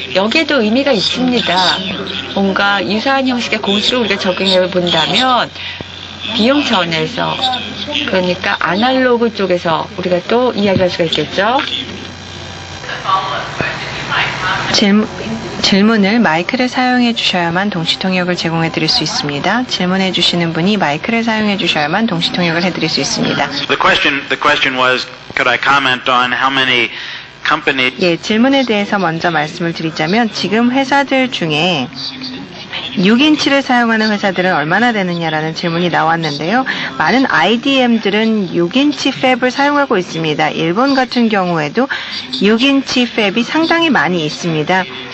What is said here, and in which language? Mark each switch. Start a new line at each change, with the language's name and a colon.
Korean: 여기에도 의미가 있습니다. 뭔가 유사한 형식의 공식을 우리가 적용해 본다면 비용 차원에서 그러니까 아날로그 쪽에서 우리가 또 이야기할 수가 있겠죠. 질문을 마이크를 사용해 주셔야만 동시 통역을 제공해 드릴 수 있습니다. 질문해 주시는 분이 마이크를 사용해 주셔야만 동시 통역을 해 드릴 수 있습니다.
English: The question was, could I comment on how many companies?
Korean: 예, 질문에 대해서 먼저 말씀을 드리자면 지금 회사들 중에 6인치를 사용하는 회사들은 얼마나 되느냐라는 질문이 나왔는데요. 많은 IDM들은 6인치 팹을 사용하고 있습니다. 일본 같은 경우에도 6인치 팹이 상당히 많이 있습니다.